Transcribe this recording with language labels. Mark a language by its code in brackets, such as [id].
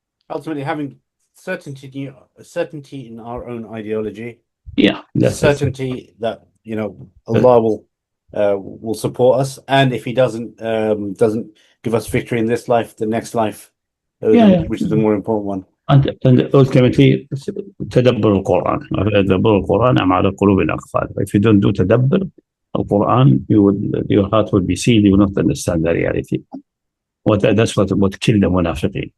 [en] Ultimately, having certainty in our own ideology. Yeah, that's certainty that Allah will support us, and if He doesn't give us victory in this life, the next life, which is the more important one. And ultimately, تدبر القرآن. [ar] تدبر القرآن أم على قلوب أقفال. [en] If you don't do تدبر القرآن, your heart will be sealed. You will not understand the reality. That's what killed the munafiqeen.